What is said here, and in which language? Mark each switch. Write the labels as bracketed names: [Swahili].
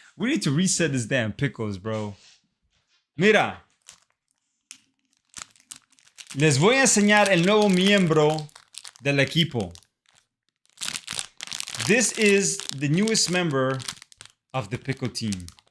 [English] We need to reset this damn pickles, bro. [Spanish] Mira. Les voy a enseñar el nuevo miembro del equipo. [English] This is the newest member of the pickle team.